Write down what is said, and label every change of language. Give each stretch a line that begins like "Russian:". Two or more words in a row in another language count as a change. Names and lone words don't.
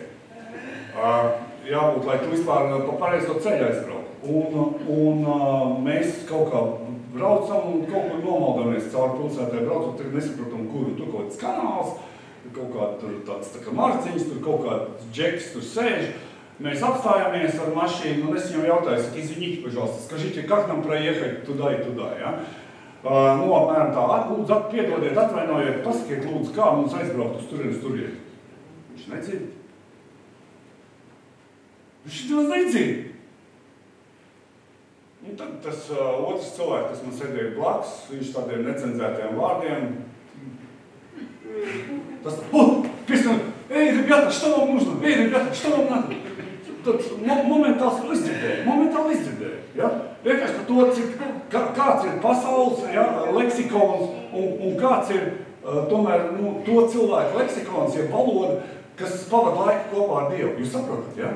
Latvian: Jābūt, lai tu vispār pa pareizo ceļu aizbraukt. Un mēs kaut kā braucam un kaut kur nomaldamies caur pilsētai braucot, tagad nesapratam, kur tur kaut kāds kanāls, kaut kā tur tāds tā kā marciņas, tur kaut kāds džeks tur sēž. Mēs apstājāmies ar mašīnu, un es viņam jautāju, saka,
Russian: извините, пожалуйста, скажите, как нам проехать туда и туда,
Latvian: ja? Nu, apmēram tā, lūdzu, piedodiet, atvainojiet, pasakiet, lūdzu, kā mums aizbraukt uz turien. Viņš nedzird. Viņš nemaz nedzird. Un tad tas otrs cilvēks, kas man sēdēja blakus, viņš tādiem necenzētiem vārdiem. Tas,
Russian: песня, эй, ребята, что вам нужно? Эй, ребята, что вам надо?
Latvian: Tad momentāli izdzirdēju, ja? Vienkārši par to, cik, kāds ir pasaules, ja, leksikons un kāds ir tomēr to cilvēku leksikons, ja valoda, kas pavada laiku kopā ar Dievu. Jūs saprotat, ja?